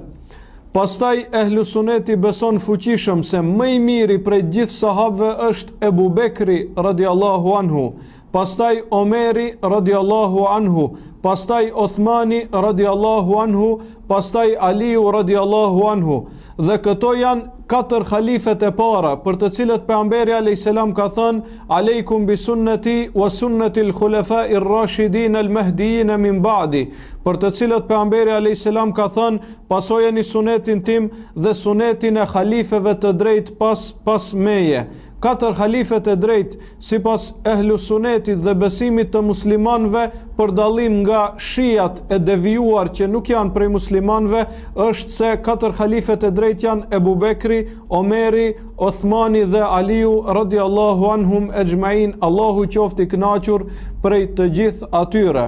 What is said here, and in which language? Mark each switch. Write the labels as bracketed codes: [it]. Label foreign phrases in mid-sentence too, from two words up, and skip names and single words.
[sq] Pastaj ehlu suneti beson fuqishëm se më i miri prej gjithë sahabëve është Ebu Bekri [ar] رضي الله عنه, [sq] pastaj Omeri [ar] رضي الله عنه, [sq] pastaj Othmani [ar] رضي الله عنه, [sq] pastaj Aliu [ar] رضي الله عنه. [sq] Dhe këto janë 4 khalifet e para, për të cilët pejgamberi [ar] عليه السلام [sq] ka thënë: [ar] "عليكم بسنتي وسنة الخلفاء الراشدين المهديين من بعدي", [sq] për të cilët pejgamberi [ar] عليه السلام [sq] ka thënë: "Pasojeni sunetin tim dhe sunetin e khalifeve të drejtë pas meje." 4 khalifet e drejtë sipas ehlu sunetit dhe besimit të muslimanëve, për dallim nga shijat e devijuar që nuk janë prej muslimanëve, është se 4 khalifet e drejtë janë Ebu Bekri, Omeri, Othmani dhe Aliu [ar] رضي الله عنهم أجمعين, [sq] Allahu qoftë i kënaqur prej të gjithë atyre.